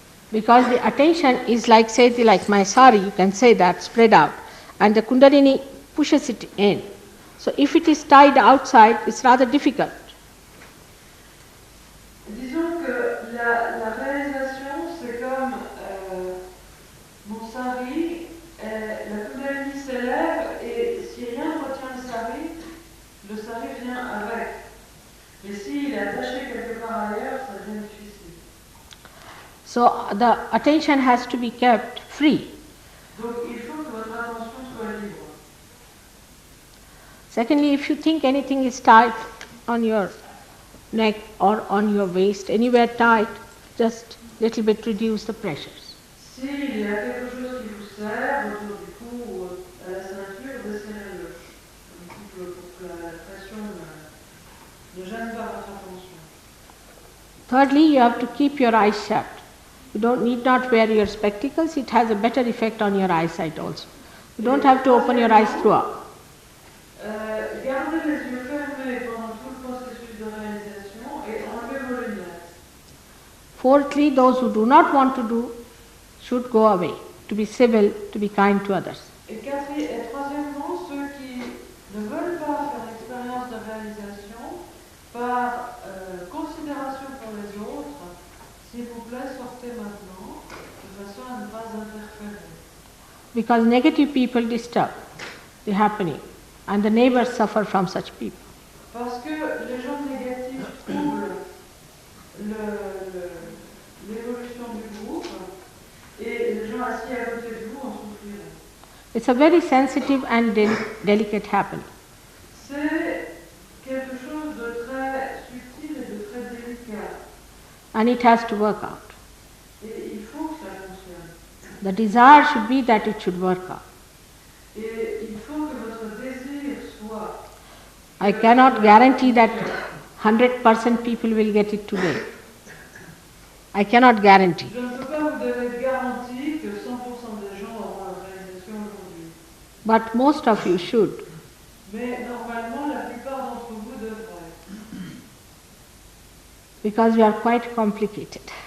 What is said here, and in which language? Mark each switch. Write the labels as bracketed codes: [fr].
[en] Because the attention is like, say, like my sari, you can say that, spread out, and the Kundalini pushes it in. So if it is tied outside, it's rather difficult. [fr] Disons que la réalisation, c'est comme mon sari, la Kundalini s'élève et si rien ne retient le sari vient avec. Mais s'il est attaché quelque part ailleurs, ça devient difficile. [en] So the attention has to be kept free. [fr] Donc il faut que votre attention soit libre. [en] Secondly, if you think anything is tight on your neck or on your waist, anywhere tight, just little bit reduce the pressures. [fr] S'il y a quelque chose qui vous serre autour du cou ou à la ceinture, desserrez-le. Un petit peu pour que la pression ne gêne pas votre attention. [en] Thirdly, you have to keep your eyes shut. You need not wear your spectacles. It has a better effect on your eyesight also. You don't have to open your eyes throughout. [fr] Gardez les yeux fermés pendant tout le processus de réalisation et enlevez vos lunettes. [en] Fourthly, those who do not want to do should go away, to be civil, to be kind to others. [fr] Et troisièmement, ceux qui ne veulent pas faire l'expérience de réalisation, par considération pour les autres, s'il vous plaît, sortez maintenant, de façon à ne pas interférer. [en] Because negative people disturb the happening, and the neighbors suffer from such people. [fr] Parce que les gens négatifs troublent l'évolution du groupe, et les gens assis à côté de vous en souffriraient. [en] It's a very sensitive and delicate happening. [fr] C'est quelque chose de très subtil et de très délicat. [en] And it has to work out. [fr] Et il faut que ça fonctionne. [en] The desire should be that it should work out. [fr] Et il faut que votre désir soit. [en] I cannot guarantee that 100% people will get it today. I cannot guarantee. [fr] Je ne peux pas vous donner de garantie que 100% des gens auront la réalisation aujourd'hui. [en] But most of you should. [fr] Mais normalement, la plupart d'entre vous devraient. [en] Because you are quite complicated.